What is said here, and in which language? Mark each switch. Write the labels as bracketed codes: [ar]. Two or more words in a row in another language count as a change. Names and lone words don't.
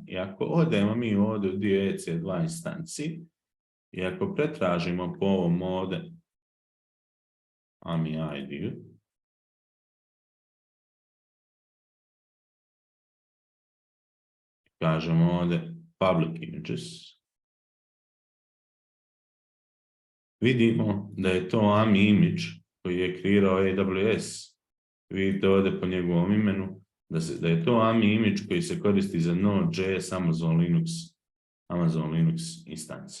[sr] I ako odemo mi ovdje u dio EC2 instanci i ako pretražimo po ovom ovdje [en] AMI ID, [sr] kažemo ovdje [en] public images, [sr] vidimo da je to [en] AMI image [sr] koji je kreirao AWS. Vidite ovdje po njegovom imenu da je to [en] AMI image [sr] koji se koristi za Node.js Amazon Linux instance.